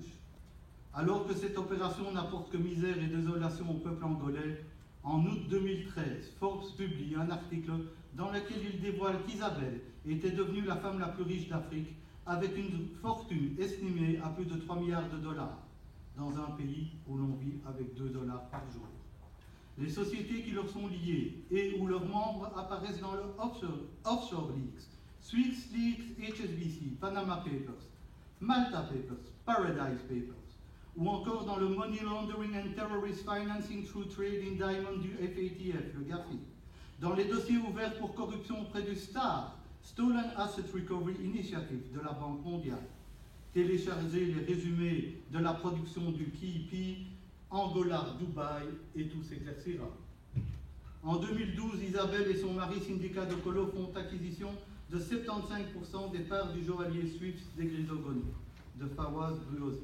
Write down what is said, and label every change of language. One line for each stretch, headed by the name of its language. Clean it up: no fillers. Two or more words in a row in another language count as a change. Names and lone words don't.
French: Alors que cette opération n'apporte que misère et désolation au peuple angolais, en août 2013, Forbes publie un article dans lequel il dévoile qu'Isabelle était devenue la femme la plus riche d'Afrique, avec une fortune estimée à plus de 3 milliards de dollars, dans un pays où l'on vit avec 2 dollars par jour. Les sociétés qui leur sont liées et où leurs membres apparaissent dans le offshore leaks, Swiss Leaks, HSBC, Panama Papers, Malta Papers, Paradise Papers, ou encore dans le Money Laundering and Terrorist Financing Through Trade in Diamond du FATF, le GAFI, dans les dossiers ouverts pour corruption auprès du STAR, Stolen Asset Recovery Initiative de la Banque mondiale. Téléchargez les résumés de la production du KIP, Angola, Dubaï, et tout s'éclaircira. En 2012, Isabelle et son mari Syndicat de Colo font acquisition de 75% des parts du joaillier suisse des Grisogono, de Fawaz Ruozi.